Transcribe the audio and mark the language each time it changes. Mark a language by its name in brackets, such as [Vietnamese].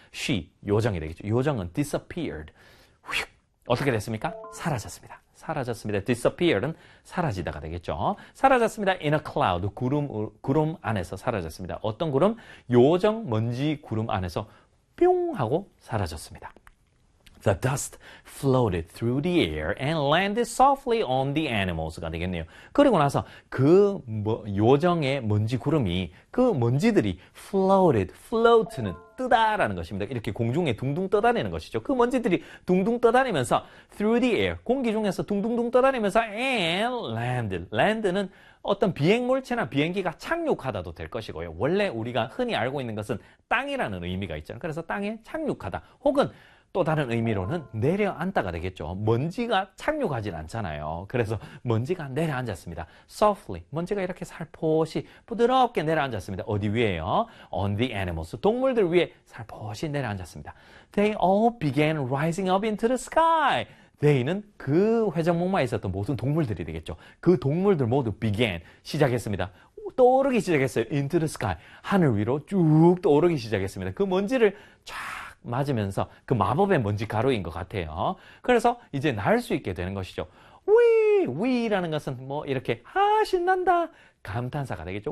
[Korean] she 요정이 되겠죠. 요정은 disappeared. 휙. 어떻게 됐습니까? 사라졌습니다. 사라졌습니다. disappear은 사라지다가 되겠죠. 사라졌습니다. [English] in a cloud [Korean] 구름 안에서 사라졌습니다. 어떤 구름? 요정 먼지 구름 안에서 뿅 하고 사라졌습니다. [English] The dust floated through the air and landed softly on the animals [Korean] 가 되겠네요. 그리고 나서 그 요정의 먼지 구름이 그 먼지들이 floated, float는 뜨다라는 것입니다. 이렇게 공중에 둥둥 떠다니는 것이죠. 그 먼지들이 둥둥 떠다니면서 [English] through the air, [Korean] 공기 중에서 둥둥둥 떠다니면서 [English] and landed [Korean] 는 어떤 비행물체나 비행기가 착륙하다도 될 것이고요. 원래 우리가 흔히 알고 있는 것은 땅이라는 의미가 있잖아요. 그래서 땅에 착륙하다 혹은 또 다른 의미로는 내려앉다가 되겠죠. 먼지가 착륙하진 않잖아요. 그래서 먼지가 내려앉았습니다. [English] Softly. [Korean] 먼지가 이렇게 살포시 부드럽게 내려앉았습니다. 어디 위에요? [English] On the animals. [Korean] 동물들 위에 살포시 내려앉았습니다. [English] They all began rising up into the sky. [Korean] They는 그 회전목마에 있었던 모든 동물들이 되겠죠. 그 동물들 모두 began. 시작했습니다. 떠오르기 시작했어요. [English] Into the sky. [Korean] 하늘 위로 쭉 떠오르기 시작했습니다. 그 먼지를 쫙 맞으면서 그 마법의 먼지 가루인 것 같아요. 그래서 이제 날수 있게 되는 것이죠. 위라는 것은 뭐 이렇게 아 신난다 감탄사가 되겠죠.